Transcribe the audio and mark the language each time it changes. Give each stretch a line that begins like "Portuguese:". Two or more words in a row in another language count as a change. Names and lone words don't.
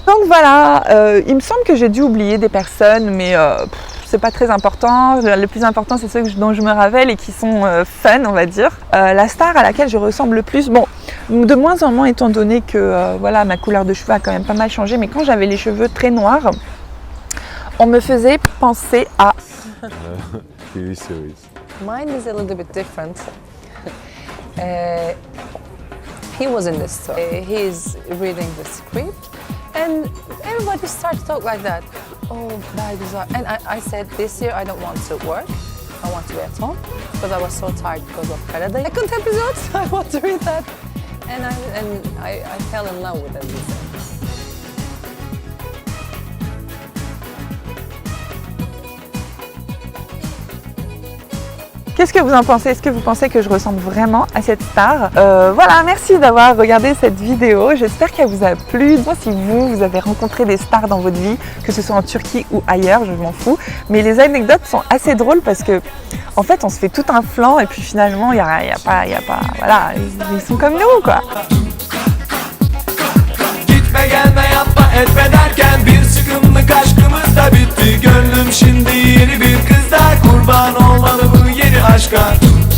French: Donc voilà, il me semble que j'ai dû oublier des personnes, mais c'est pas très important. Le plus important, c'est ceux dont je me rappelle et qui sont fun, on va dire. La star à laquelle je ressemble le plus, bon, de moins en moins, étant donné que voilà, ma couleur de cheveux a quand même pas mal changé, mais quand j'avais les cheveux très noirs, on me faisait penser à...
English: TV series. Mine is a little bit different. He was in the store. He's reading the script, and everybody started to talk like that. Oh, Belgüzel. And I said, this year I don't want to work. I want to be at home because I was so tired because of Paradise. Second episode, I want to read that, and I fell in love with it.
French: Qu'est-ce que vous en pensez? Est-ce que vous pensez que je ressemble vraiment à cette star? Voilà, merci d'avoir regardé cette vidéo. J'espère qu'elle vous a plu. Moi, si vous avez rencontré des stars dans votre vie, que ce soit en Turquie ou ailleurs, je m'en fous. Mais les anecdotes sont assez drôles parce que, en fait, on se fait tout un flanc et puis finalement, il y a pas, voilà, ils sont comme nous, quoi.
Turkish: Gitme gelme yapma etme derken bir sıkımlık aşkımız da bitti. Gönlüm şimdi yeni bir kızda kurban olmalı bu yeni aşka.